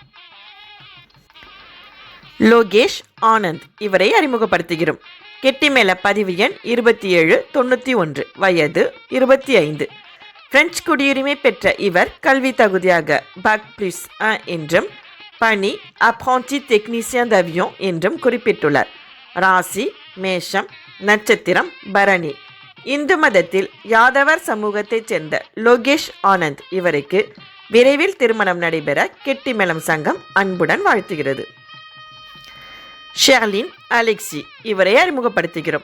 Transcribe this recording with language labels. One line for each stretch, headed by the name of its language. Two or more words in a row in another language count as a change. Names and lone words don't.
Tamil: லோகேஷ் ஆனந்த் இவரை அறிமுகப்படுத்துகிறோம். கெட்டிமேள பதிவு எண் 2791, வயது 25. பிரெஞ்சு குடியுரிமை பெற்ற இவர் கல்வி தகுதியாக BAC+1 என்றும் பணி
French: apprenti technicien d'avion
Tamil: என்றும் குறிப்பிட்டுள்ளார். ராசி மேஷம், நட்சத்திரம் பரணி. இந்து மதத்தில் யாதவர் சமூகத்தைச் சேர்ந்த லோகேஷ் ஆனந்த் இவருக்கு விரைவில் திருமணம் நடைபெற கெட்டிமேளம் சங்கம் அன்புடன் வாழ்த்துகிறது. ஷெர்லின் அலெக்சி இவரை அறிமுகப்படுத்துகிறோம்.